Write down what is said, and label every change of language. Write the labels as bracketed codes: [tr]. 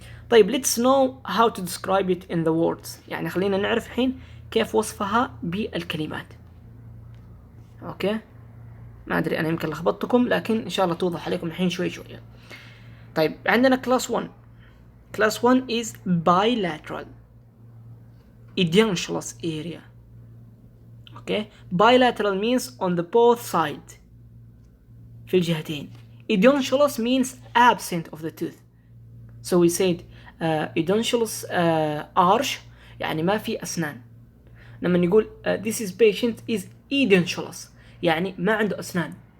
[en] طيب let's know how to describe it in the words، [ar] يعني خلينا نعرف الحين كيف وصفها بالكلمات. اوكي، ما ادري انا يمكن لخبطتكم لكن ان شاء الله توضح عليكم الحين شوي شوي. طيب عندنا كلاس 1. [en] Class 1 is bilateral edentulous area. Okay, bilateral means on the both sides [ar] في الجهتين. [en] edentulous means absent of the tooth. So we said edentulous arch [ar] يعني ما في أسنان. لما نقول [en] this is patient is edentulous [ar] يعني ما عنده أسنان.